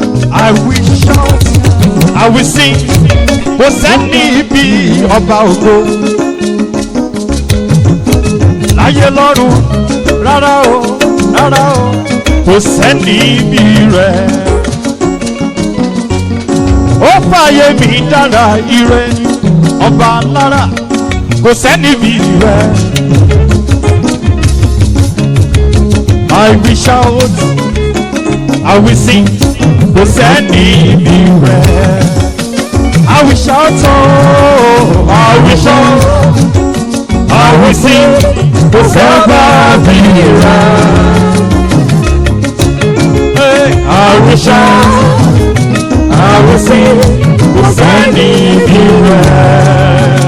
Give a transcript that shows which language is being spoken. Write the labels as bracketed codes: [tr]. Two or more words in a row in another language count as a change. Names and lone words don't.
[en] I will shout, I will sing. [yo] Kò sẹ́ni bí ọba ògo. Láyé lọ́run, rárá o, rárá o, kò sẹ́ni bí rẹ̀. Ó fàyè mi dára ire, ọba lára, kò sẹ́ni bí rẹ̀. [en] I will shout, I will sing, [yo] kò sẹ́ni bí rẹ̀. [en] I will shout, oh, I will shout, I will sing, [yo] kò sọ́ba bí rẹ̀. [en] Hey, I will shout, I will sing, [yo] kò sẹ́ni bí rẹ̀.